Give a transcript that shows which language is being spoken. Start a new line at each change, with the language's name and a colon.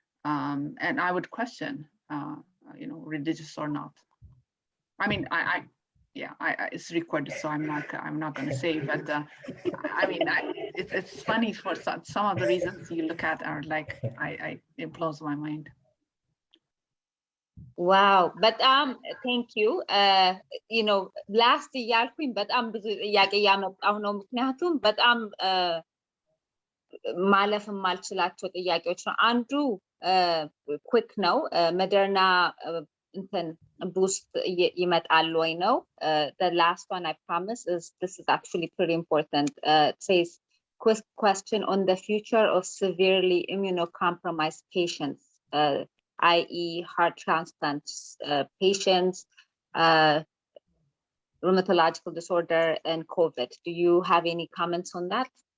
English: And I would question, you know, religious or not. I mean, it's recorded, so I'm not going to say. But I mean, it's funny for some of the reasons you look at are like, it blows my mind. Wow, but thank you. You know, last
Amharic: ያልኩኝ በጣም ብዙ ጥያቄ ያመጣሁ ነው ምክንያቱም በጣም ማለፍ የማልችላቸው ጥያቄዎች ነው። አንዱ ኩዊክ ነው። መደርና እንትን boost ይመጣል ወይ ነው።
English: The last one I promise is this is actually pretty important. It says quick question on the future of severely immunocompromised patients, i.e. heart transplant patients, rheumatological disorder and COVID. Do you have any comments on that?